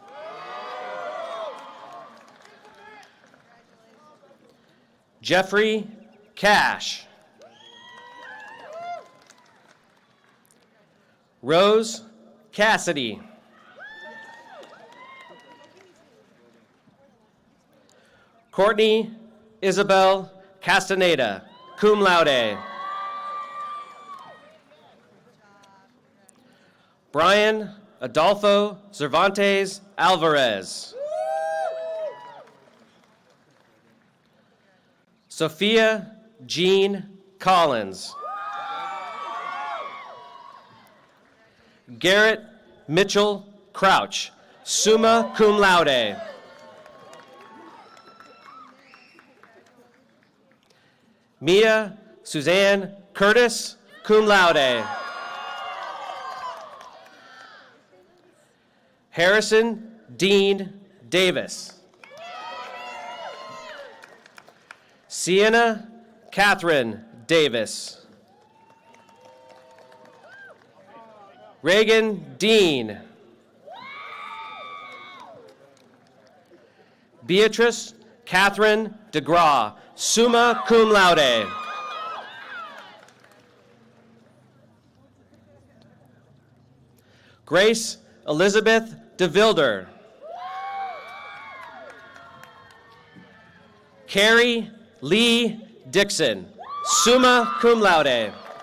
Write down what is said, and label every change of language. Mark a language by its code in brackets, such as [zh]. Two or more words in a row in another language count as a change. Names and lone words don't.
[en] Jeffrey Cash. Rose Cassidy. Courtney Isabel Castaneda, [la] cum laude. [en] Brian Adolfo Cervantes Alvarez. Sophia Jean Collins. Garrett Mitchell Crouch, [la] summa cum laude. [en] Mia Suzanne Curtis, [la] cum laude. [en] Harrison Dean Davis. Sienna Catherine Davis. Reagan Dean. Beatrice Catherine DeGraw, [la] summa cum laude. [en] Grace Elizabeth DeVilder. Carrie Lee Dixon, [la] summa cum laude.